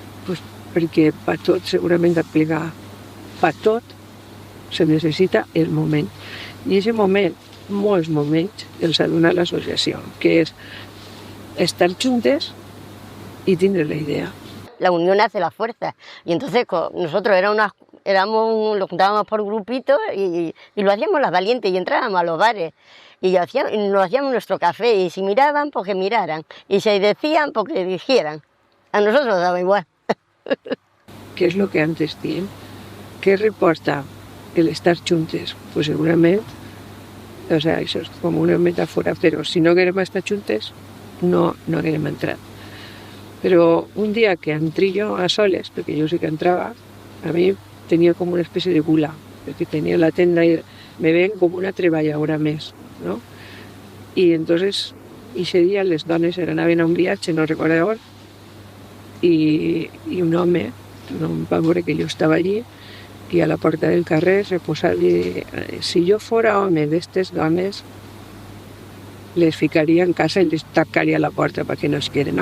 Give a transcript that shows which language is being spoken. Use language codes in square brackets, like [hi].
[ca] Pues perquè per tot segurament aplicar, per tot se necessita el moment. I aquest moment, molts moments, els ha donat l'associació, que és estar juntes [es] y tiene la idea. La unión hace la fuerza. Y entonces nosotros lo juntábamos por grupitos y lo hacíamos las valientes y entrábamos a los bares. Y nos hacíamos nuestro café y si miraban, pues que miraran. Y si decían, pues que dijeran. A nosotros nos daba igual. ¿Qué es lo que antes tienen? ¿Qué reporta el estar juntes? Pues seguramente, o sea, eso es como una metáfora, pero si no queremos estar juntes, no queremos entrar. [ca] Però un dia que entré jo a soles, perquè jo sí que entrava, a mi tenia com una espècie de gula, perquè tenia la tenda i me ven com una treballadora més, no? I entonces, ese dia les dones anaven a un viatge, no recordo on, i un home va veure que jo estava allí i a la porta del carrer se posa a dir, si jo fora home d'estes dones, les ficaria en casa i les tancaria la porta perquè no es queden.